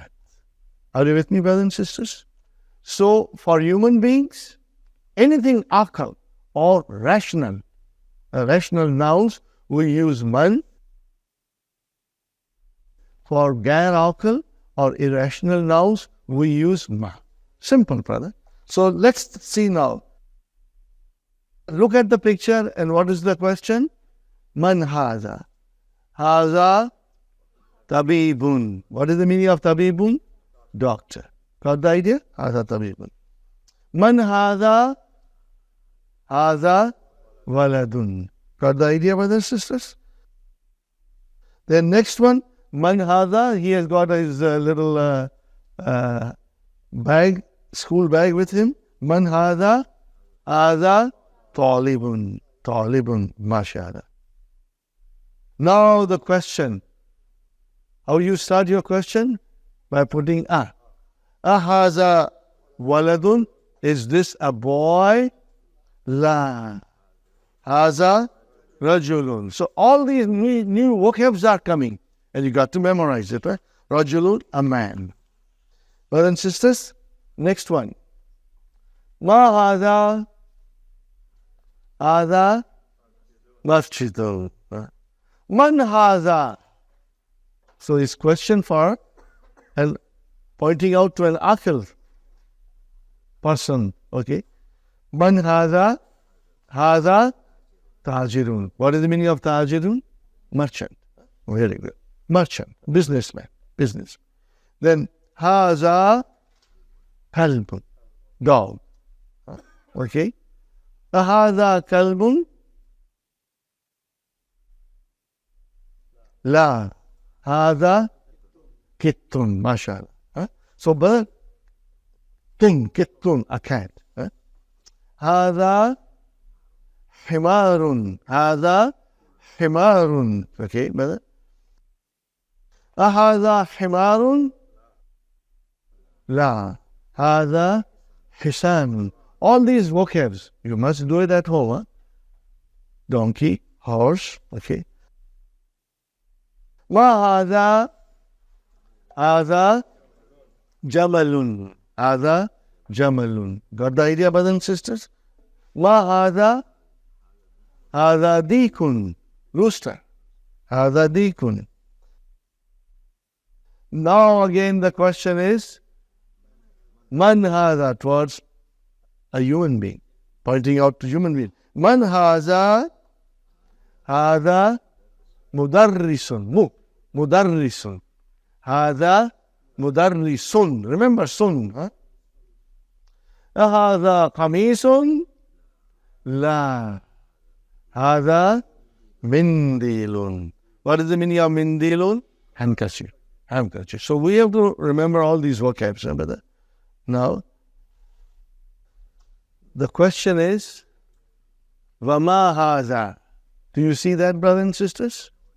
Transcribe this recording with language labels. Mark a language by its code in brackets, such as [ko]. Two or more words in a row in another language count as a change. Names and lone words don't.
[en] Are you with me, brothers and sisters? So for human beings, anything akal or rational nouns, we use man. For [ar] غير عاقل [en] or irrational nouns, we use ma. Simple, brother. So let's see now. Look at the picture and what is the question? [ar] من هذا. هذا طبيب. [en] What is the meaning of tabibun? Doctor. Got the idea? [ar] هذا طبيب. من هذا. هذا ولد. [en] Got the idea, brothers and sisters? Then next one. [ar] من هذا. [en] He has got his little bag, school bag with him. [ar] من هذا. هذا طالب. طالب. [en] Mashallah. Now the question. How you start your question? By putting a. [ar] أهذا ولد. [en] Is this a boy? La. [ar] هذا رجل. [en] So all these new vocabs are coming. And you got to memorize it, right? Rajulun, a man. Brothers and sisters, next one. [ar] ما هذا. هذا مسجد. من هذا. [en] So it's question for and pointing out to an akil person. [ar] Okay. من هذا. هذا تاجر. [en] What is the meaning of tajirun? Merchant. Very good. Merchant. Businessman. Business. [ar] Then هذا كلب. [en] Dog. Okay. [ar] هذا كلب. [en] La. [ar] هذا قط. [en] Mashallah. So bird. King. Kittun. A cat. [ar] هذا حمار. هذا حمار. [en] Okay, brother. [ar] هذا حمار. لا. هذا حصان. [en] All these vocabs, you must do it at home. Huh? Donkey, horse, okay. [ar] ما هذا. هذا جمل. هذا جمل. [en] Got the idea, brothers and sisters? [ar] ما هذا. هذا ديك. Rooster. هذا ديك. [en] Now again the question is, [ar] من هذا, [en] towards a human being. Pointing out to human being. [ar] من هذا. هذا مدرس. مدرس. هذا مدرس. [en] Remember sun, [ar] huh? هذا قميص لا هذا منديل. [en] What is the meaning of mindilun? Handkerchief. Handkerchief. So we have to remember all these vocabs. Remember. Now, the question is, [ar] وما هذا. [en] Do you see that, brothers and sisters?